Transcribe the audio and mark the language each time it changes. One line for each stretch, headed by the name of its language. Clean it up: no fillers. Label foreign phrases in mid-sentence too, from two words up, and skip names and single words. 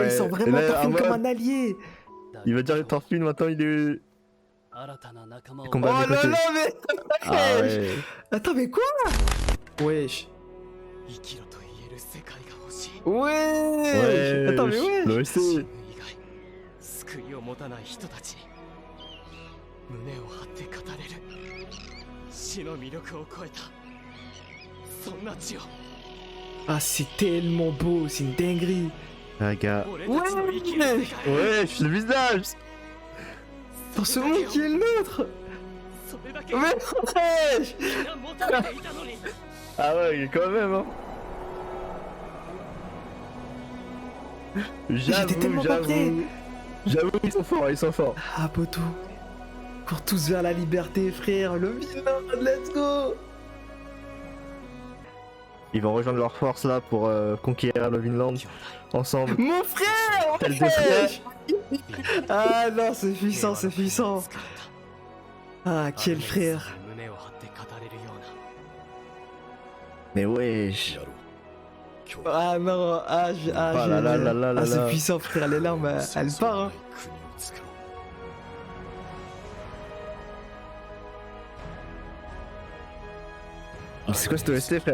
French: ils sont vraiment Et là, Thorfinn ah comme ouais. un allié! Il va dire Thorfinn, maintenant, il est... Oh Combat des là côtés. là, mais... Ah ouais. Attends, mais quoi? Wesh! Wesh! Attends, mais wesh! Le SC.
Japanese: 救いを持たない人たちに胸を張って語れる死の魅力を超えたそんな血を
French: Ah, c'est tellement beau, c'est une dinguerie! Ah, gars.
Japanese: 俺たちの生きる世界
French: Wesh, le visage. Dans ce monde qui est le nôtre!
Japanese: それだけ
French: Mais wesh!
Japanese: みんな求めていたのに
French: Ah ouais, quand même, hein. J'étais tellement pas prêt. J'avoue, ils sont forts, ils sont forts. Ah, poteau! Cours tous vers la liberté, frère! Le Vinland,
English: let's go!
French: Ils vont rejoindre leurs forces là pour conquérir le Vinland ensemble. Mon frère! Tel des frères. Wesh! Ah non, c'est puissant, c'est puissant! Ah, quel frère!
Japanese: 胸を張って語れるような
French: Mais wesh. Ah non, ah, Ah là là là là là c'est là. puissant, frère, les larmes, elles partent, hein. Mais c'est quoi cette OST, frère?